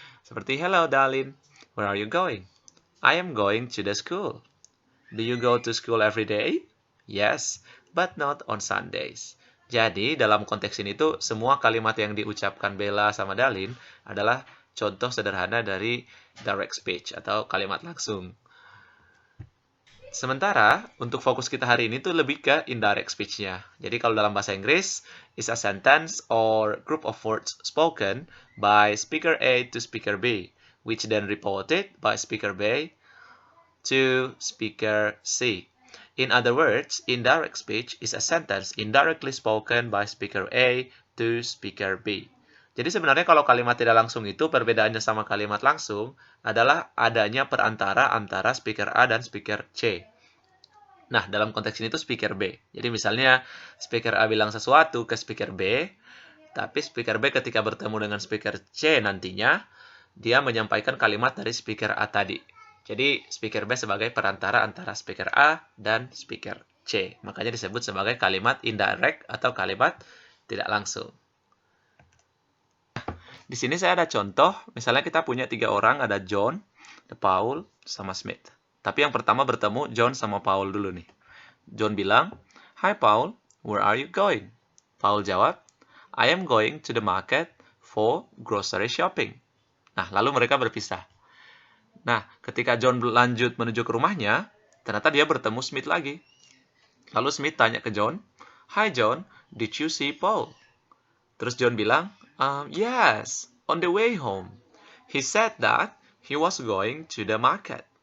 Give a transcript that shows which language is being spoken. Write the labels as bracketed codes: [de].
[id] Seperti, [en] hello Dalin, where are you going? I am going to the school. Do you go to school every day? Yes, but not on Sundays. [id] Jadi, dalam konteks ini tuh, semua kalimat yang diucapkan Bella sama Dalin adalah contoh sederhana dari direct speech atau kalimat langsung. Sementara, untuk fokus kita hari ini tuh lebih ke indirect speech-nya. Jadi kalau dalam bahasa Inggris, [en] is a sentence or group of words spoken by speaker A to speaker B, which then reported by speaker B to speaker C. In other words, indirect speech is a sentence indirectly spoken by speaker A to speaker B. [id] Jadi sebenarnya kalau kalimat tidak langsung itu perbedaannya sama kalimat langsung adalah adanya perantara antara speaker A dan speaker C. Nah, dalam konteks ini tuh speaker B. Jadi misalnya speaker A bilang sesuatu ke speaker B, tapi speaker B ketika bertemu dengan speaker C nantinya, dia menyampaikan kalimat dari speaker A tadi. Jadi speaker B sebagai perantara antara speaker A dan speaker C. Makanya disebut sebagai kalimat indirect atau kalimat tidak langsung. Di sini saya ada contoh, misalnya kita punya 3 orang, ada John, ada Paul, sama Smith. Tapi yang pertama bertemu John sama Paul dulu nih. [en] John [id] bilang, [en] "Hi Paul, where are you going?" Paul [id] jawab, [en] "I am going to the market for grocery shopping." [id] Nah, lalu mereka berpisah. Nah, ketika John lanjut menuju ke rumahnya, ternyata dia bertemu Smith lagi. Lalu Smith tanya ke John, [en] "Hi John, did you see Paul?" [id] Terus John bilang, [en] "Yes, on the way home. He said that he was going to the market."